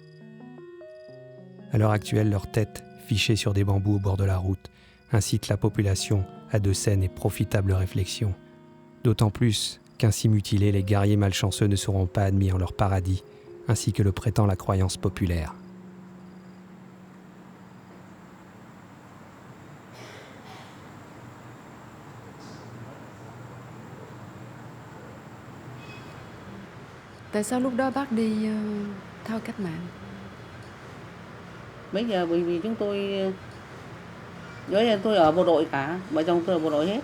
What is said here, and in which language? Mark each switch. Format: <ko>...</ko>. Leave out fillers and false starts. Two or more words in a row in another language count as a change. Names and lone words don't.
<fr>À l'heure actuelle, leurs têtes, fichées sur des bambous au bord de la route, incitent la population à de saines et profitables réflexions. D'autant plus qu'ainsi mutilés, les guerriers malchanceux ne seront pas admis en leur paradis, ainsi que le prétend la croyance populaire.</fr> <vi>Tại sao lúc đó bác đi theo cách mạng? Bây giờ bởi vì chúng tôi ở bộ đội cả, vợ chồng tôi ở bộ đội hết.</vi>